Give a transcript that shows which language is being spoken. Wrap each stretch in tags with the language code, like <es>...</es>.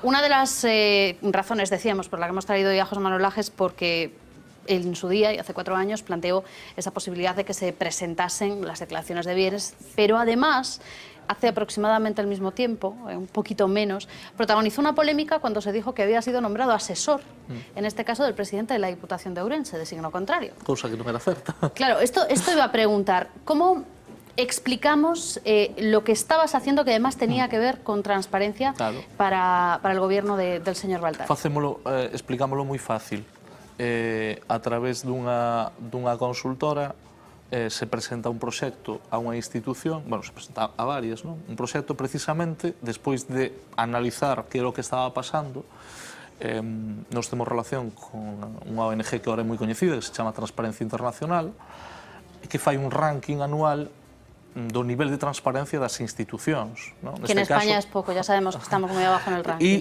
<es>Una de las razones, decíamos, por la que hemos traído hoy a José Manuel Lajes, porque él en su día, y hace 4 años, planteó esa posibilidad de que se presentasen las declaraciones de bienes, pero además, hace aproximadamente el mismo tiempo, un poquito menos, protagonizó una polémica cuando se dijo que había sido nombrado asesor, en este caso del presidente de la Diputación de Ourense, de signo contrario.</es> <gl>Cosa que non era certa.</gl> <es>Claro, esto iba a preguntar, ¿cómo explicamos lo que estabas haciendo que además tenía que ver con transparencia para el gobierno del señor Baltar?</es> <gl>Explicámoslo moi fácil. A través dunha consultora se presenta un proxecto a unha institución, bueno, se presenta a varias, non? Un proxecto precisamente, despois de analizar que era o que estaba pasando, nos temos relación con unha ONG que agora é moi coñecida, que se chama Transparencia Internacional, e que fai un ranking anual do nivel de transparencia das institucións.</gl> <es>Que en España es pouco, ya sabemos que estamos moi abajo en el ranking.</es>